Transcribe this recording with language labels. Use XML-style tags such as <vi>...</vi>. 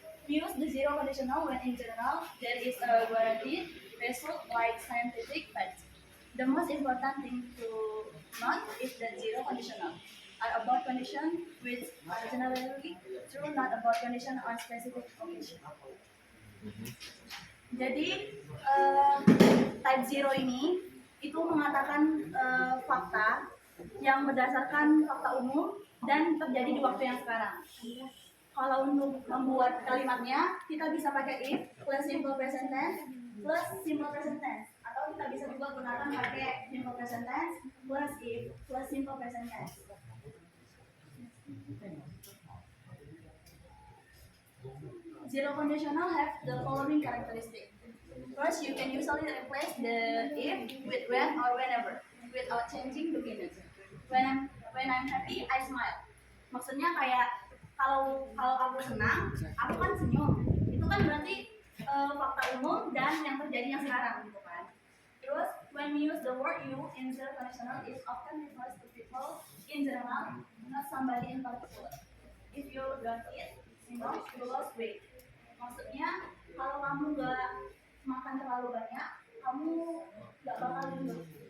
<en>Use the zero conditional when in general there is a guaranteed result like scientific facts. The most important thing to note is that zero conditional are about condition which are generally true, not about condition on specific occasion.</en> <id>Jadi type zero ini itu mengatakan fakta yang berdasarkan fakta umum dan terjadi di waktu yang sekarang. Kalau untuk membuat kalimatnya, kita bisa pakai if plus simple present tense plus simple present tense, atau kita bisa juga gunakan pakai simple present tense plus if plus simple present tense.</id> <en>Zero conditional have the following characteristic. First, you can usually replace the if with when or whenever without changing the meaning. When I'm happy, I smile.</en> <id>Maksudnya kayak kalau aku senang, aku kan senyum. Itu kan berarti fakta umum dan yang terjadi yang sekarang gitu kan. Terus</id> <en>when we use the word you in zero conditional, it often refers to people in general, not somebody in particular. If you don't eat, you lose weight.</en> <id>Maksudnya kalau kamu nggak makan terlalu banyak, kamu nggak bakal gendut.</id>